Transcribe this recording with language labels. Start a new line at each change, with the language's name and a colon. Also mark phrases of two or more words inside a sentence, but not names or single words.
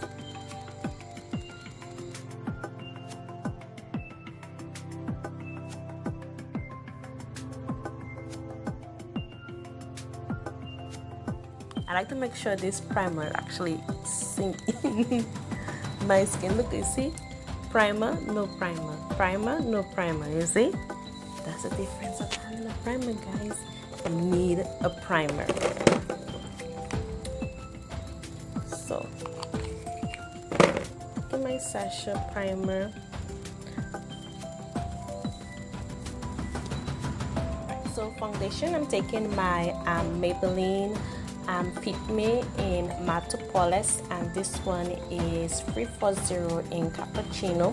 English: I like to make sure this primer actually sinks in my skin. Look, you see? Primer, no primer. Primer, no primer. You see? That's the difference of having a primer, guys. You need a primer. So, get my Sasha primer. So foundation, I'm taking my Maybelline Fit Me in Matte Polish, and this one is 340 in Cappuccino.